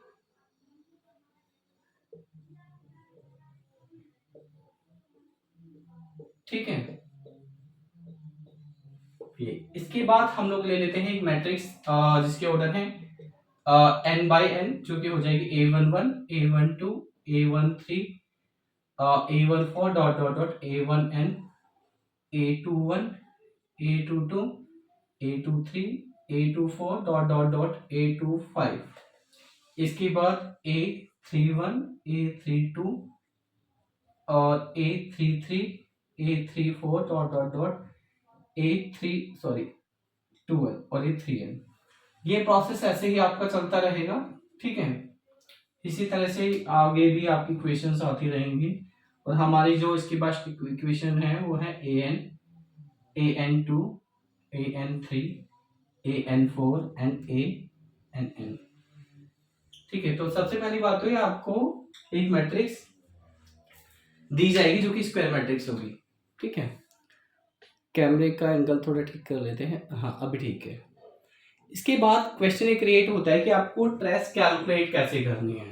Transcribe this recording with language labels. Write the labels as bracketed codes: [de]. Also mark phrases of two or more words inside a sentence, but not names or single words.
[hi] ठीक है, ये इसके बाद हम लोग ले लेते हैं एक मैट्रिक्स जिसके ऑर्डर है n/n, जो कि हो जाएगी a11 a12 a13 a14 [en] dot dot dot [hi] a1n a21 a22 a23 a24 [en] dot dot dot [hi] a25। इसके बाद a31 a32 और a33 a34 [en] dot dot dot [hi] a3 सॉरी 2n और a3n। ये प्रोसेस ऐसे ही आपका चलता रहेगा। ठीक है, इसी तरह से आगे भी आपकी क्वेश्चंस आती रहेंगी। और हमारी जो इसके बाद इक्वेशन है वो है an2 an3 an4 एंड ann। ठीक है, तो सबसे पहली बात तो ये आपको एक मैट्रिक्स दी जाएगी जो कि [en] square matrix [hi] होगी। ठीक है, कैमरे का एंगल थोड़ा ठीक कर लेते हैं। हाँ, अभी ठीक है। इसके बाद क्वेश्चन ये क्रिएट होता है कि आपको [en] trace calculate [hi] कैसे करनी है।